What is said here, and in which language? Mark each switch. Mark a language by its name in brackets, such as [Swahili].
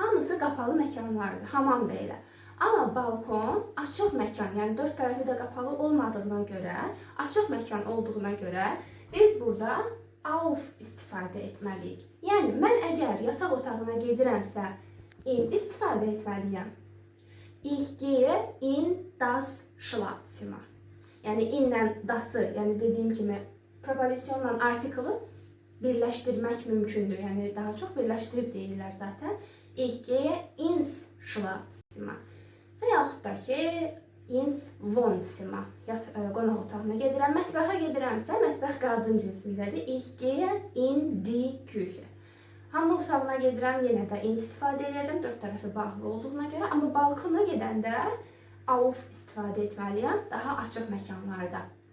[Azerbaijani] Hamısı qapalı məkanlardır, hamam da elə. Amma balkon açıq məkan, yəni dörd tərəfi də qapalı olmadığına görə, açıq məkan olduğuna görə biz burada auf istifadə etməliyik. Yəni, mən əgər yataq otağına gedirəmsə, in istifadə etməliyəm. [German] Ich gehe in das Schlafzimmer. [Azerbaijani] Yəni, inlə das-ı, yəni dediyim kimi, propozisyonla artikeli birləşdirmək mümkündür. Yəni, daha çox birləşdirib deyirlər zaten. [German] Ich gehe ins Schlafzimmer. [Azerbaijani] Və yaxud da ki, [German] ins Wohnzimmer, [Azerbaijani] qonaq otağına gedirəm, mətbəxə gedirəmsə, mətbəx qadın cinsindədir. [German] Ich gehe in die Küche. [Azerbaijani] Hamam otağına gedirəm, yenə də in istifadə edəcəm, dörd tərəfi bağlı olduğuna görə. Amma balkona gedəndə auf istifadə etməliyəm, daha açıq məkanlarda.